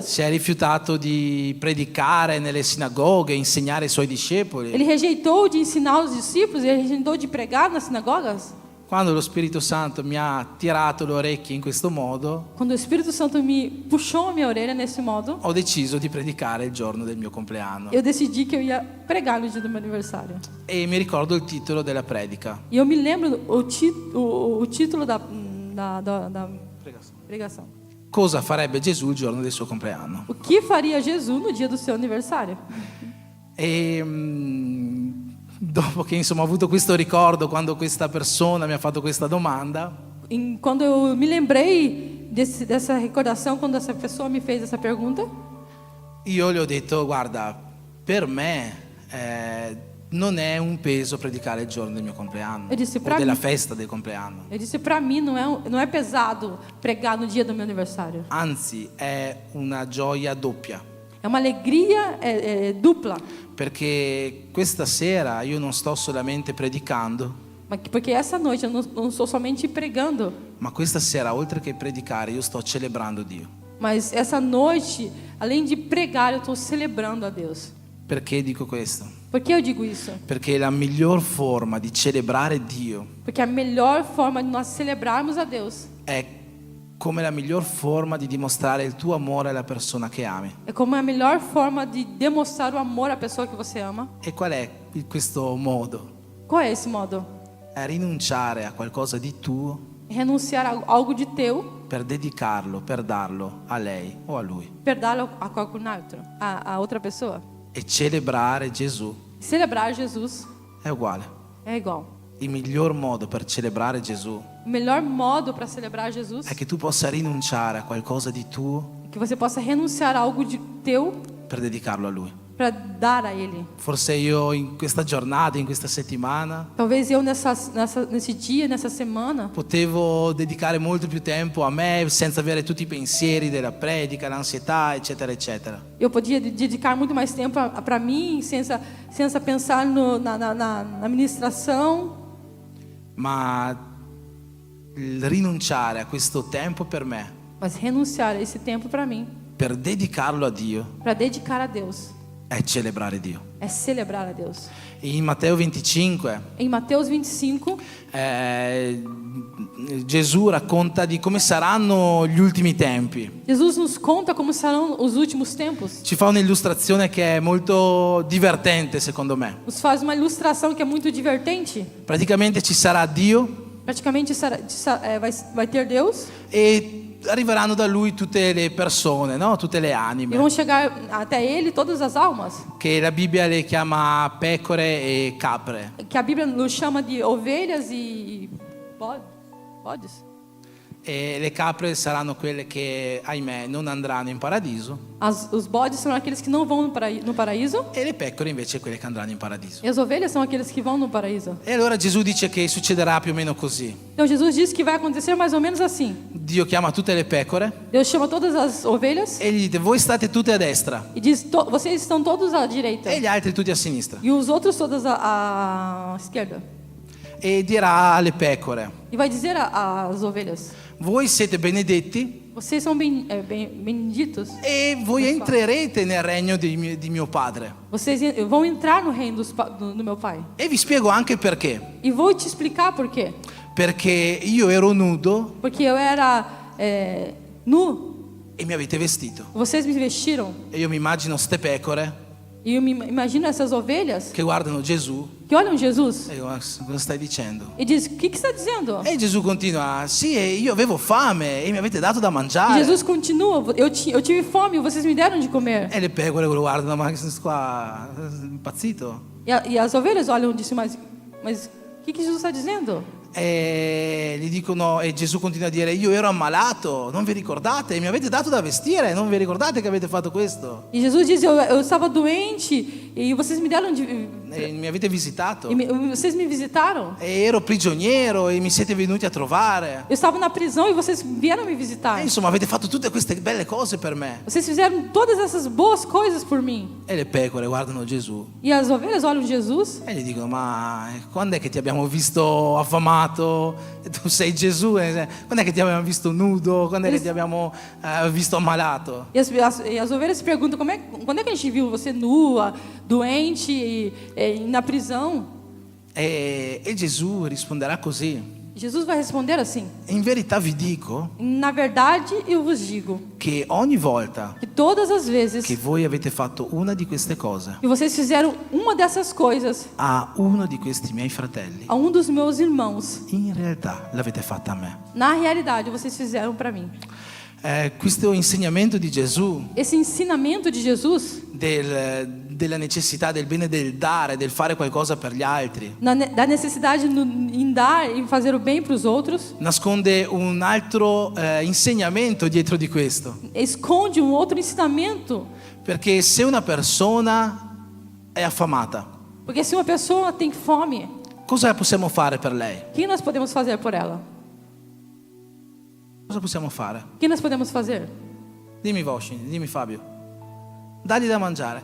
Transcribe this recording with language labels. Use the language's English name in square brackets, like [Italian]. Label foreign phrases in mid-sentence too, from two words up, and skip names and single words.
[Italian] Si è rifiutato di predicare nelle sinagoghe, insegnare ai suoi discepoli? [Portuguese] Ele rejeitou de ensinar os discípulos? Ele rejeitou de pregar nas sinagogas? [Italian] Quando lo Spirito Santo mi ha tirato le orecchie in questo modo, [Portuguese] Quando o Espírito Santo me puxou a minha orelha nesse modo, [Italian] ho deciso di predicare il giorno del mio compleanno. [Portuguese] eu decidi que eu ia pregar no dia do meu aniversário. [Italian] E mi ricordo il titolo della predica. [Portuguese] E eu me lembro o título da pregação. [Italian] Cosa farebbe Gesù il giorno del suo compleanno? [Portuguese] O que faria Jesus no dia do seu aniversário? [Italian] E dopo che insomma ho avuto questo ricordo quando questa persona mi ha fatto questa domanda, [Portuguese] Quando eu me lembrei dessa recordação, quando essa pessoa me fez essa pergunta, [Italian] io le ho detto, guarda, per me non è un peso predicare il giorno del mio compleanno [Portuguese] Eu disse, o pra [Italian] della [Portuguese] mim- [Italian] festa del compleanno. [Portuguese] eu disse, para mim não é pesado pregar no dia do meu aniversário. [Italian] Anzi, è una gioia doppia, [Portuguese] É uma alegria dupla. [Italian] perché questa sera io non sto solamente predicando, [Portuguese] Porque essa noite eu não estou somente pregando, [Italian] ma questa sera, oltre che predicare, io sto celebrando Dio. [Portuguese] mas essa noite, além de pregar, eu estou celebrando a Deus. [Italian] Perché dico questo? [Portuguese] Por que eu digo isso? [Italian] Perché la miglior forma di celebrare Dio [Portuguese] Porque a melhor forma de nós celebrarmos a Deus [Italian] è come la miglior forma di dimostrare il tuo amore alla persona che ami. [Portuguese] é como a melhor forma de demonstrar o amor à pessoa que você ama. [Italian] E qual è questo modo? [Portuguese] Qual é esse modo? [Italian] È rinunciare a qualcosa di tuo [Portuguese] Renunciar a algo de teu, [Italian] per dedicarlo, per darlo a lei o a lui. per dar a qualcun altro, [Portuguese] a outra pessoa. [Italian] E celebrare Gesù [Portuguese] Celebrar Jesus [Italian] è uguale. [Portuguese] é igual. [Italian] Il miglior modo per celebrare Gesù [Portuguese] O melhor modo para celebrar Jesus [Italian] è che tu possa rinunciare a qualcosa di tuo [Portuguese] é que você possa renunciar a algo de teu [Italian] per dedicarlo a lui. [Portuguese] para dar a Ele. [Italian] Forse io in questa giornata, in questa settimana, [Portuguese] Talvez eu nesse dia, nessa semana, [Italian] potevo dedicare molto più tempo a me senza avere tutti i pensieri della predica, l'ansietà, eccetera, eccetera. [Portuguese] eu podia dedicar muito mais tempo para mim, sem pensar na ministração. [Italian] Ma il rinunciare a questo tempo per me, [Portuguese] Mas renunciar a esse tempo para mim, [Italian] per dedicarlo a Dio, [Portuguese] para dedicar a Deus, [Italian] è celebrare Dio. [Portuguese] é celebrar a Deus. [Italian] In Matteo 25 [Portuguese] Em Mateus 25, [Italian] Gesù racconta di come saranno gli ultimi tempi. [Portuguese] Jesus nos conta como serão os últimos tempos. [Italian] Ci fa un'illustrazione che è molto divertente secondo me. [Portuguese] Nos faz uma ilustração que é muito divertente. [Italian] Praticamente ci sarà Dio [Portuguese] Praticamente vai ter Deus [Italian] e arriveranno da lui tutte le persone, no? Tutte le e anime, [Portuguese] vão chegar até Ele todas as almas, [Italian] che la Bibbia le chiama pecore e capre. [Portuguese] que a Bíblia nos chama de ovelhas e bodes. [Italian] E le capre saranno quelle che, ahimè, non andranno in paradiso. [Portuguese] Os bodes são aqueles que não vão no paraíso. [Italian] E le pecore invece quelle che andranno in paradiso. [Portuguese] E as ovelhas são aqueles que vão no paraíso. [Italian] E allora Gesù dice che succederà più o meno così. [Portuguese] Então Jesus diz que vai acontecer mais ou menos assim. [Italian] Dio chiama tutte le pecore [Portuguese] Deus chama todas as ovelhas [Italian] e gli dice: voi state tutte a destra [Portuguese] e diz: vocês estão todos à direita [Italian] e gli altri tutti a sinistra. [Portuguese] e os outros todos à esquerda. [Italian] E dirà alle pecore: [Portuguese] E vai dizer às ovelhas: [Italian] voi siete benedetti [Portuguese] vocês são benditos. [Italian] e voi entrerete nel regno di mio Padre. [Portuguese] Vocês vão entrar no reino do meu Pai. [Italian] E vi spiego anche perché. [Portuguese] E vou te explicar por quê. [Italian] Perché io ero nudo [Portuguese] Porque eu era nu, [Italian] e mi avete vestito. [Portuguese] vocês me vestiram. [Italian] E io mi immagino ste pecore [Portuguese] E eu me imagino essas ovelhas [Italian] che guardano Gesù [Portuguese] que olham Jesus [Italian] e dicono: cosa stai dicendo? [Portuguese] e dizem: o que você está dizendo? [Italian] E Gesù continua: sì, io avevo fame e mi avete dato da [Portuguese] E [Italian] mangiare. [Portuguese] Jesus continua: eu tive fome e vocês me deram de comer. [Italian] E le pecore lo guardano: ma che qua impazzito? [Portuguese] E as ovelhas olham e dizem: mas o que Jesus está dizendo? [Italian] E gli dicono, e Gesù continua a dire: io ero ammalato, non vi ricordate? Mi avete dato da vestire, non vi ricordate che avete fatto questo? [Portuguese] E Jesus diz: eu estava doente e vocês me deram [Italian] E mi avete visitato. [Portuguese] vocês me visitaram. [Italian] E ero prigioniero e mi siete venuti a trovare. [Portuguese] Eu estava na prisão e vocês vieram me visitar. [Italian] E insomma, avete fatto tutte queste belle cose per me. [Portuguese] Vocês fizeram todas essas boas coisas por mim. [Italian] E le pecore guardano Gesù [Portuguese] E as ovelhas olham Jesus [Italian] e gli dicono: ma quando è che ti abbiamo visto affamato? Tu sei Gesù, quando è che ti abbiamo visto nudo? Quando è che ti abbiamo visto ammalato? [Portuguese] e as ovelhas se perguntam: quando é que a gente viu você nua, doente e na prisão? [Italian] E Gesù risponderà così: [Portuguese] Jesus vai responder assim: [Italian] in verità vi dico [Portuguese] na verdade eu vos digo [Italian] che ogni volta [Portuguese] que todas as vezes [Italian] che voi avete fatto una di queste cose [Portuguese] que vocês fizeram uma dessas coisas [Italian] a uno di questi miei fratelli, [Portuguese] a dos meus irmãos, [Italian] in realtà l'avete fatta a me. [Portuguese] na realidade vocês fizeram para mim. [Italian] Questo insegnamento di Gesù [Portuguese] Esse ensinamento de Jesus [Italian] della necessità del bene, del dare, del fare qualcosa per gli altri, [Portuguese] da necessidade em dar e fazer o bem para os outros, [Italian] nasconde un altro insegnamento dietro di questo. [Portuguese] esconde outro ensinamento. [Italian] Perché se una persona è affamata, [Portuguese] Porque se uma pessoa tem fome, [Italian] cosa possiamo fare per lei? [Portuguese] o que nós podemos fazer por ela? [Italian] Cosa possiamo fare? [Portuguese] O que nós podemos fazer? [Italian] Dimmi Voshin, dimmi Fabio. Dargli da mangiare.